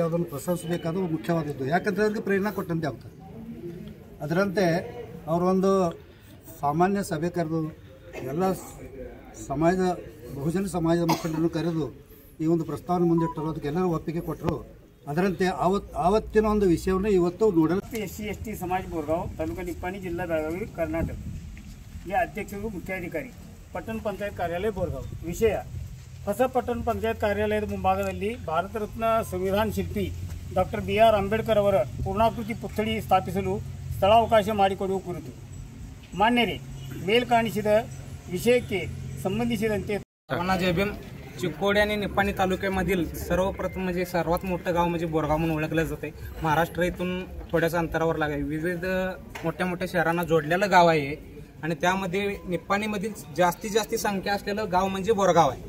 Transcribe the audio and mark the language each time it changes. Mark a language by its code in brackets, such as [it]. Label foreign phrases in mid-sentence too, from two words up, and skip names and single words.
[kn] ಅದನ್ನು ಪ್ರಶಂಸಬೇಕಾದ ಮುಖ್ಯವಾದದ್ದು, ಯಾಕಂದರೆ ಅವ್ರಿಗೆ ಪ್ರೇರಣೆ ಕೊಟ್ಟಂತೆ ಆಗ್ತದೆ। ಅದರಂತೆ ಅವರೊಂದು ಸಾಮಾನ್ಯ ಸಭೆ ಕರೆದು ಎಲ್ಲ ಬಹುಜನ ಸಮಾಜದ ಮುಖಂಡರನ್ನು ಕರೆದು ಈ ಒಂದು ಪ್ರಸ್ತಾವನೆ ಮುಂದಿಟ್ಟರು, ಅದಕ್ಕೆ ಎಲ್ಲರೂ ಒಪ್ಪಿಗೆ ಕೊಟ್ಟರು। ಅದರಂತೆ ಆವತ್ತಿನ ಒಂದು ವಿಷಯವನ್ನು ಇವತ್ತು ನೋಡಲು [mr] SC/ST समाज बोरगाव तालुका निपाणी जिल्हा बेळगावी कर्नाटक या अध्यक्ष व [kn] ಮುಖ್ಯಾಧಿಕಾರಿ ಪಟ್ಟಣ ಪಂಚಾಯತ್ ಕಾರ್ಯಾಲಯ [mr] बोरगाव। [kn] ವಿಷಯ, ಹೊಸ ಪಟ್ಟಣ ಪಂಚಾಯತ್ ಕಾರ್ಯಾಲಯದ ಮುಂಭಾಗದಲ್ಲಿ ಭಾರತ ರತ್ನ ಸಂವಿಧಾನ ಶಿಲ್ಪಿ ಡಾಕ್ಟರ್ BR ಅಂಬೇಡ್ಕರ್ ಅವರ ಪೂರ್ಣಾಕೃತಿ ಪುತ್ಥಳಿ ಸ್ಥಾಪಿಸಲು ಸ್ಥಳಾವಕಾಶ ಮಾಡಿಕೊಡುವ ಕುರಿತು ಮಾನ್ಯರೇ, ಮೇಲ್ಕಾಣಿಸಿದ ವಿಷಯಕ್ಕೆ संबंधिಸಿದಂತೆ [mr] जय भीम। चिक्कोडी आणि निपाणी तालुक्यामधील सर्वप्रथम म्हणजे सर्वात मोठं गाव म्हणजे बोरगाव म्हणून ओळखलं जाते। महाराष्ट्र इथून थोड्याच अंतरावर लागेल, विविध मोठ्या शहरांना जोडलेलं गाव आहे आणि त्यामध्ये निपाणीमधील जास्तीत संख्या असलेलं गाव म्हणजे बोरगाव आहे।